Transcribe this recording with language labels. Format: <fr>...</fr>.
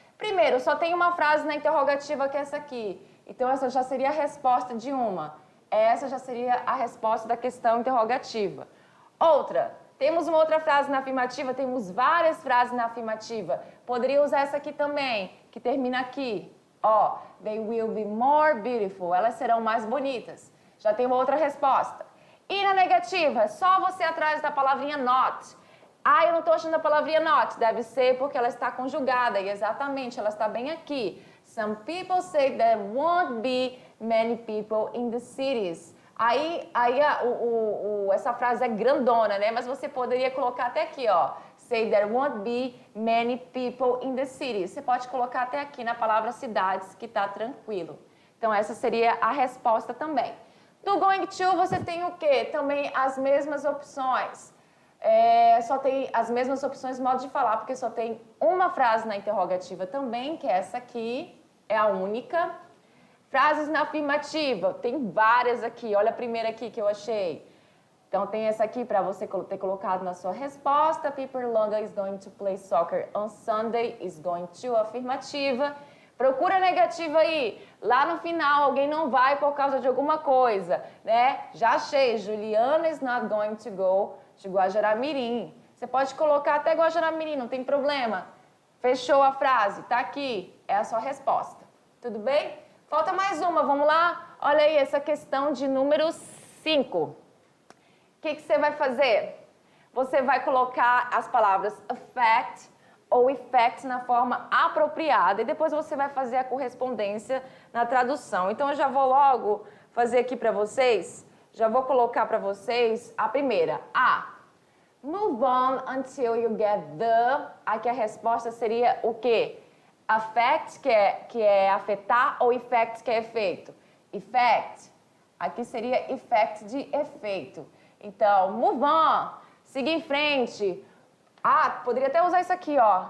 <pt>Primeiro, só tem uma frase na interrogativa que é essa aqui. Então, essa já seria a resposta de uma. Essa já seria a resposta da questão interrogativa. Outra. Temos uma outra frase na afirmativa, temos várias frases na afirmativa. Poderia usar essa aqui também, que termina aqui.</pt> <en>Ó, they will be more beautiful.</en> <pt>Elas serão mais bonitas. Já tem uma outra resposta. E na negativa, só você atrás da palavrinha not. Ah, eu não estou achando a palavrinha not. Deve ser porque ela está conjugada. E exatamente, ela está bem aqui.</pt> <en>Some people say there won't be many people in the cities.</en> <pt>Aí essa frase é grandona, né? Mas você poderia colocar até aqui, ó.</pt> <en>Say there won't be many people in the city.</en> <pt>Você pode colocar até aqui na palavra cidades, que tá tranquilo. Então, essa seria a resposta também. Do going to, você tem o quê? Também as mesmas opções. Só tem as mesmas opções, modo de falar, porque só tem uma frase na interrogativa também, que é essa aqui. É a única. Frases na afirmativa, tem várias aqui. Olha a primeira aqui que eu achei. Então, tem essa aqui para você ter colocado na sua resposta.</pt> <en>Peter Logan is going to play soccer on Sunday.</en> <pt>Is going to, afirmativa. Procura a negativa aí. Lá no final, alguém não vai por causa de alguma coisa, né? Já achei.</pt> <en>Juliana is not going to go to Guajará-Mirim.</en> <pt>Você pode colocar até Guajará-Mirim, não tem problema. Fechou a frase, tá aqui. É a sua resposta. Tudo bem? Falta mais uma, vamos lá? Olha aí essa questão de número 5. O que você vai fazer? Você vai colocar as palavras affect ou effect na forma apropriada e depois você vai fazer a correspondência na tradução. Então, eu já vou logo fazer aqui para vocês, já vou colocar para vocês a primeira.</pt> <en>Move on until you get the...</en> <pt>Aqui a resposta seria o quê? Affect, que é afetar, ou effect, que é efeito? Effect. Aqui seria effect de efeito. Então,</pt> <en>move on.</en> <pt>Siga em frente. Poderia até usar isso aqui, ó.</pt>